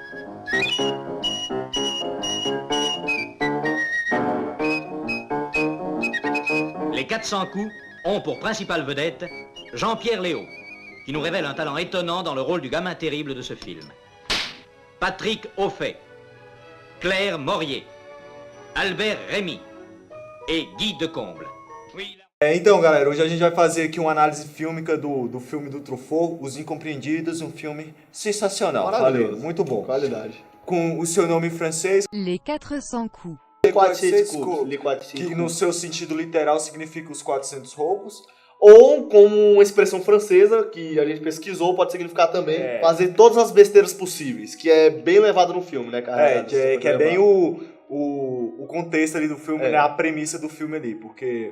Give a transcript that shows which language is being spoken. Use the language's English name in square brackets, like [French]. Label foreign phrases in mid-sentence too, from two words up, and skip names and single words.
[French] Les 400 coups ont pour principale vedette Jean-Pierre Léaud, qui nous révèle un talent étonnant dans le rôle du gamin terrible de ce film. [Portuguese] Patrick Auffay, Claire Morier, Albert Rémy e Guy Decomble. Então, galera, hoje a gente vai fazer aqui uma análise fílmica do filme do Truffaut, Os Incompreendidos, um filme sensacional. Valeu, muito bom. Qualidade. Com o seu nome em francês, Les 400 coups. Les 400 coups. Que no seu sentido literal significa os 400 roubos. Ou, como uma expressão francesa, que a gente pesquisou, pode significar também fazer todas as besteiras possíveis, que é bem levado no filme, né, cara? Que é bem o contexto ali do filme, né, a premissa do filme ali, porque...